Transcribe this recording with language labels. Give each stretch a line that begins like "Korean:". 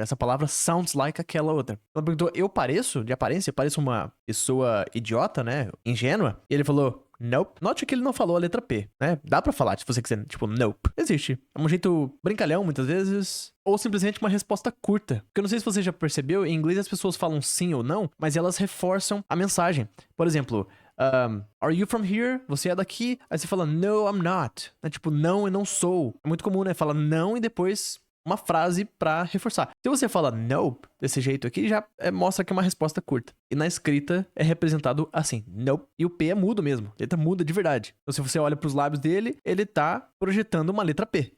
Portuguese: Essa palavra sounds like aquela outra. Ela perguntou, eu pareço, de aparência, pareço uma pessoa idiota, né? Ingênua. E ele falou, nope. Note que ele não falou a letra P, né? Dá pra falar, se você quiser, tipo, nope. Existe. É um jeito brincalhão, muitas vezes, ou simplesmente uma resposta curta. Porque eu não sei se você já percebeu, em inglês as pessoas falam sim ou não, mas elas reforçam a mensagem.
English: Por exemplo, are you from here?
Portuguese: Você é daqui? Aí você fala, no, I'm not. É tipo, não, eu não sou. É muito comum, né? Fala não e depois uma frase pra reforçar. Se você fala nope desse jeito aqui, já mostra que é uma resposta curta. E na escrita é representado assim, nope. E o P é mudo mesmo, a letra muda de verdade. Então se você olha pros lábios dele, ele tá projetando uma letra P.